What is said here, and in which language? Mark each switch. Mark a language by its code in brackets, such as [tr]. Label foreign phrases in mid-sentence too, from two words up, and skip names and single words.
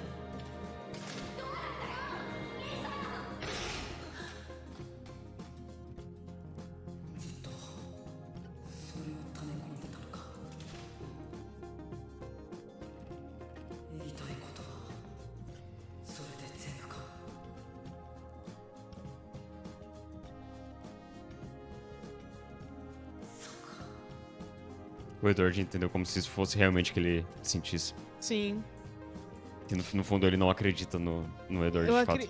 [ja] どうなんだよ兄さん。ずっとそれを溜め込んでたのか。言いたいことはそれで全部か。 [pt] O Edward entendeu como se isso fosse realmente o que ele sentisse. Sim. E no fundo ele não acredita no Edward, Eu, de fato.